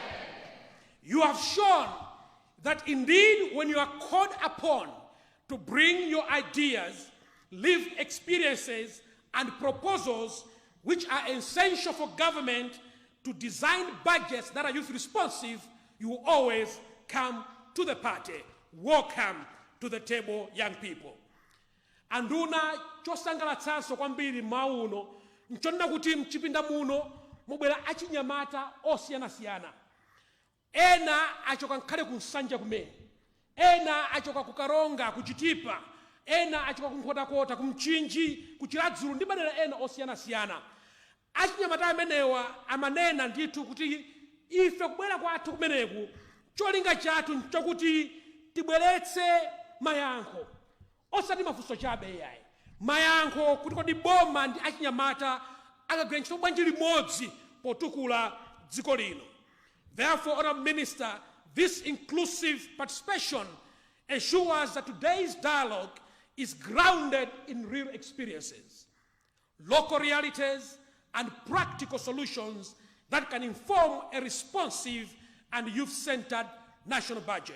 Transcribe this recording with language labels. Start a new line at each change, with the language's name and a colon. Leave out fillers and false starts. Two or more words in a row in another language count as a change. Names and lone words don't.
English: You have shown that indeed when you are called upon to bring your ideas, lived experiences, and proposals which are essential for government to design budgets that are youth responsive, you will always come to the party. Welcome to the table, young people.
Nyanja: Anduna chosangalatsanso kwambiri mauno nchonna kuti mchipinda muno mubwera achinyamata osiyana-siyana. Ena achoka nkhale kunsanja kumene, ena achoka kukaronga kuchitipa, ena achoka kunkhota-kota kumchinji kuchiladzulu ndi madera ena osiyana-siyana. Achinyamata amenewa amanena ndithu kuti ife kubwera kwathu kumeneku cholinga chathu nchokuti tibweretse mayankho osati mafunso chabe yayi. Mayankho kuti kodi boma ndi achinyamata akagwira ntchito bwanji limodzi potukula dziko lino.
English: Therefore, Honorable Minister, This inclusive participation ensures that today's dialogue is grounded in real experiences, local realities, and practical solutions that can inform a responsive and youth-centered national budget.